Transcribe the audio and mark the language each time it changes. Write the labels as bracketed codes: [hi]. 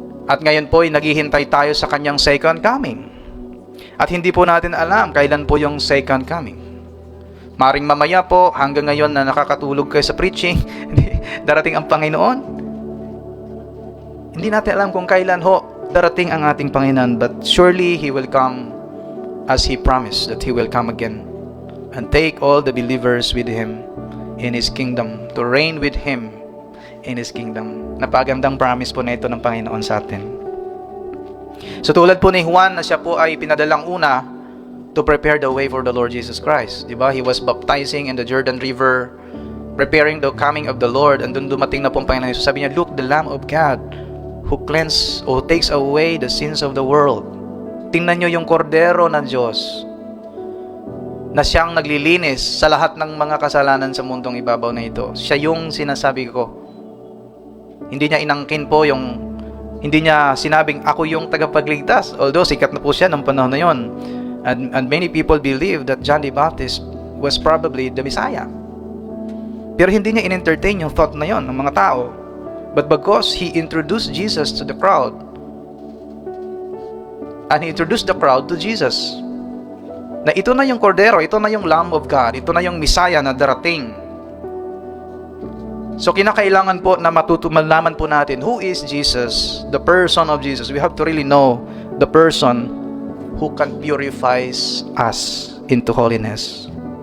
[tl] At ngayon po ay naghihintay tayo sa kanyang second coming. At hindi po natin alam kailan po yung second coming. Maring mamaya po, hanggang ngayon na nakakatulog kayo sa preaching, darating ang Panginoon. Hindi natin alam kung kailan ho darating ang ating Panginoon, [en] but surely He will come as He promised that He will come again and take all the believers with Him in His kingdom, to reign with Him in His kingdom. [tl] Napagandang promise po na ito ng Panginoon sa atin. So tulad po ni Juan na siya po ay pinadalang una [en] to prepare the way for the Lord Jesus Christ. Diba? He was baptizing in the Jordan River, preparing the coming of the Lord, and [tl] doon dumating na po ang Panginoon. So sabi niya, [en] look, the Lamb of God who cleanses or takes away the sins of the world. [tl] Tingnan nyo yung kordero ng Diyos na siyang naglilinis sa lahat ng mga kasalanan sa mundong ibabaw na ito. Siya yung sinasabi ko. Hindi niya inangkin po yung, hindi niya sinabing ako yung tagapagligtas. Although sikat na po siya ng panahon na yon. [en] And many people believe that John the Baptist was probably the Messiah. [tl] Pero hindi niya in-entertain yung thought na yon ng mga tao. [en] But because he introduced Jesus to the crowd, and he introduced the crowd to Jesus, [tl] na ito na yung kordero, ito na yung Lamb of God, ito na yung Messiah na darating. So kinakailangan po na malaman po natin [en] who is Jesus, the person of Jesus. We have to really know the person who can purify us into holiness.